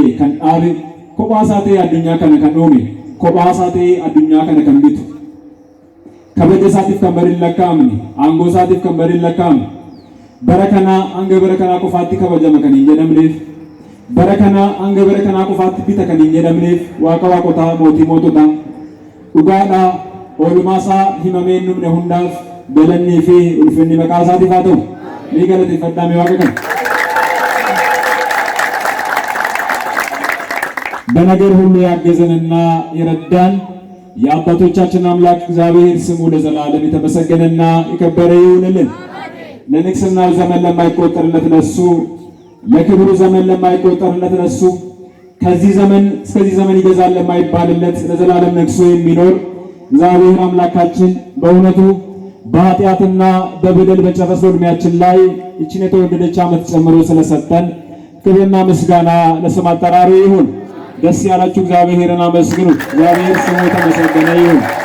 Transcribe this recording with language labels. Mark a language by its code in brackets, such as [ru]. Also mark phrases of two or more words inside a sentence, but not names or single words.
[om] kan dhaabe kophaasaa ta'ee addunyaa kana kan uume kophaasaa ta'ee addunyaa kana kan bitu kabaja isaatiif kan bariin lakkaa'amne aangoo isaatiif kan bariin lakkaa'amne bara kanaa hanga bara kanaa qofaatti kabajama kan hin jedhamneef bara kanaa hanga bara kanaa qofaatti bita kan hin jedhamneef Waaqa waaqotaa mootii moototaa dhugaadhaa oolmaasaa himameen dhumne hundaaf galannii fi ulfinni maqaa isaatiif haa ta'u. Ni galateeffadhaa Waaqa kana. [am] በነገር ሁሉ ያገዘንና የረዳን የአባቶቻችን አምላክ እግዚአብሔር ስሙ ለዘላለም የተመሰገነና የከበረ ይሁንልን። ለንግስናው ዘመን ለማይቆጠርለት ለሱ ለክብሩ ዘመን ለማይቆጠርለት ለሱ ከዚህ ዘመን እስከዚህ ዘመን ይገዛል ለማይባልለት ለዘላለም ነግሶ የሚኖር እግዚአብሔር አምላካችን በእውነቱ በኃጢአትና በበደል በጨረሰው ዕድሜያችን ላይ እቺን የተወደደች ዓመት ጨምሮ ስለሰጠን ክብርና ምስጋና ለስም አጠራሩ ይሁን። ደስ ያላችሁ እግዚአብሔርን አመስግኑ። እግዚአብሔር ስሙ የተመሰገነ ይሁን።